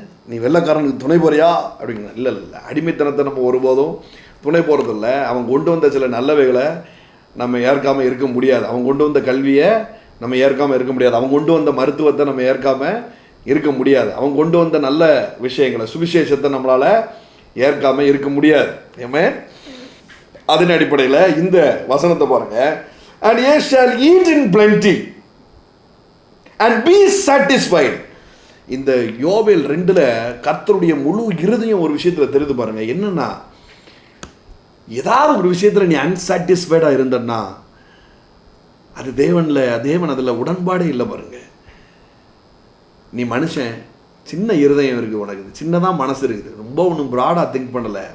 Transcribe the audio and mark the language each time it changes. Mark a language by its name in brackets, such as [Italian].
[Tamil] நீ வெள்ளைக்காரனுக்கு துணை போறியா அப்படிங்கிற, இல்லை இல்லை, அடிமைத்தனத்தை நம்ம ஒருபோதும் துணை போகிறதில்ல. அவன் கொண்டு வந்த சில நல்லவைகளை நம்ம ஏற்காமல் இருக்க முடியாது. அவன் கொண்டு வந்த கல்வியை நம்ம ஏற்காமல் இருக்க முடியாது. அவன் கொண்டு வந்த மருத்துவத்தை நம்ம ஏற்காமல் இருக்க முடியாது. அவன் கொண்டு வந்த நல்ல விஷயங்களை, சுவிசேஷத்தை நம்மளால் ஏற்காமல் இருக்க முடியாது. ஏமே அதன் அடிப்படையில் இந்த வசனத்தை பாருங்க, [English] and ye shall eat in plenty and be satisfied. [Tamil] இந்த யோவேல் 2 கர்த்தருடைய முழு இருதயம் ஒரு விஷயத்தில் தெரிந்து பாருங்க. என்னன்னா, ஏதாவது ஒரு விஷயத்தில் நீ அன்சாட்டிஸ்ஃபைடாக இருந்தன்னா அது தேவன் அதில் உடன்பாடே இல்லை பாருங்க. நீ மனுஷன், சின்ன இருதயம் இருக்குது உனக்கு, சின்னதாக மனசு இருக்குது, ரொம்ப ஒன்றும் ப்ராடாக திங்க் பண்ணலை.